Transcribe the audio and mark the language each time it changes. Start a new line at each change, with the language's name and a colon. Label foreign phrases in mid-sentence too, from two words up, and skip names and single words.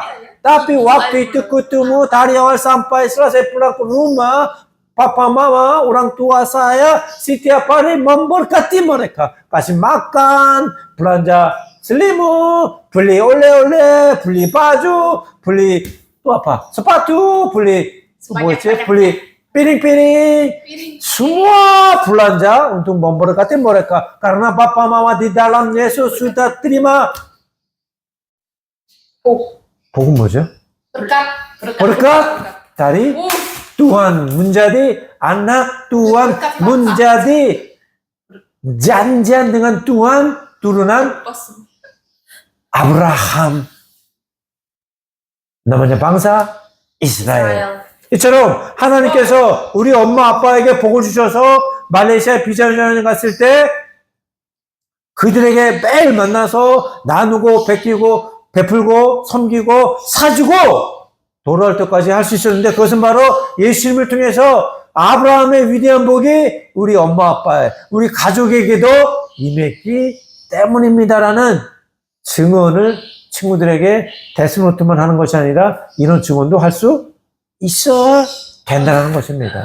Indonesian: Tapi waktu itu ketemu dari awal sampai selesai pulang ke rumah, papa mama orang tua saya setiap hari memberkati mereka, kasih makan, belanja selimut, beli oleh-oleh, beli baju, beli itu apa? Sepatu, beli piring-piring, semua belanja untuk memberkati mereka karena papa mama di dalam Yesus sudah terima.
Korean: 복은 뭐죠?
Indonesian: berkat dari Tuhan menjadi anak Tuhan, menjadi janjian dengan Tuhan turunan Abraham. namanya bangsa Israel.
Korean: 이처럼 하나님께서 우리 엄마 아빠에게 복을 주셔서 말레이시아 비자여행 갔을 때 그들에게 매일 만나서 나누고 베풀고 섬기고 사주고 돌아올 때까지 할 수 있었는데 그것은 바로 예수님을 통해서 아브라함의 위대한 복이 우리 엄마 아빠의 우리 가족에게도 임했기 때문입니다라는 증언을 친구들에게 데스노트만 하는 것이 아니라 이런 증언도 할 수 있어야 된다는 것입니다.